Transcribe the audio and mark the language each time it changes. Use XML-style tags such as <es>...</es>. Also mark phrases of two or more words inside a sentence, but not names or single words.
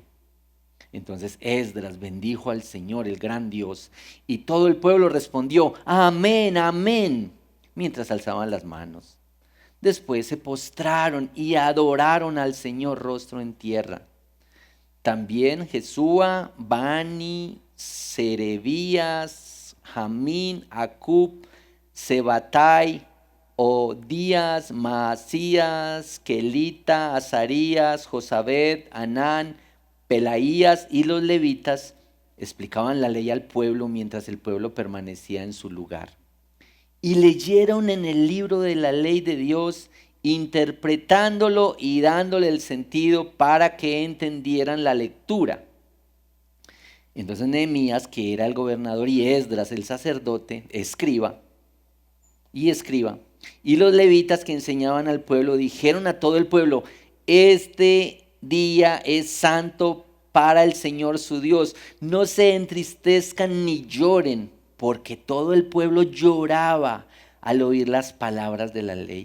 <es>Entonces Esdras bendijo al Señor, el gran Dios, y todo el pueblo respondió, amén, amén, mientras alzaban las manos. Después se postraron y adoraron al Señor rostro en tierra. También Jesúa, Bani, Serebías, Jamín, Acub, Sebatai, Odías, Maasías, Kelita, Azarías, Josabed, Anán, Pelaías y los levitas explicaban la ley al pueblo mientras el pueblo permanecía en su lugar. Y leyeron en el libro de la ley de Dios, interpretándolo y dándole el sentido para que entendieran la lectura. Entonces Nehemías, que era el gobernador, y Esdras, el sacerdote, escriba, y los levitas que enseñaban al pueblo dijeron a todo el pueblo, este día es santo para el Señor su Dios, no se entristezcan ni lloren, porque todo el pueblo lloraba al oír las palabras de la ley.</es>